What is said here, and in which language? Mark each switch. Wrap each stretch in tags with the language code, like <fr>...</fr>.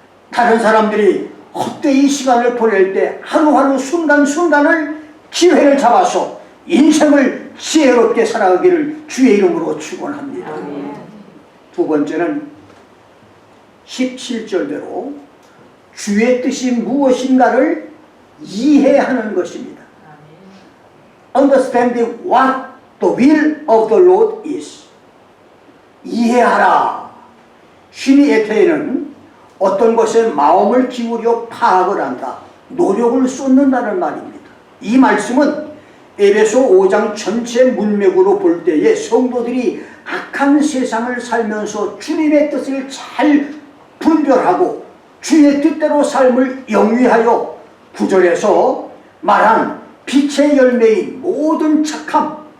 <ko>다른 사람들이 헛되이 시간을 보낼 때 하루하루 순간순간을 기회를 잡아서 인생을 지혜롭게 살아가기를 주의 이름으로 축원합니다. 두 번째는 17절대로 주의 뜻이 무엇인가를 이해하는 것입니다.</ko> <en>Understanding what the will of the Lord is.</en> <ko>이해하라. 쉬니에테에는 어떤 것에 마음을 기울여 파악을 한다, 노력을 쏟는다는 말입니다. 이 말씀은 에베소 5장 전체 문맥으로 볼 때에 성도들이 악한 세상을 살면서 주님의 뜻을 잘 분별하고 주의 뜻대로 삶을 영위하여 9절에서 말한 빛의 열매인 모든 착함,</ko>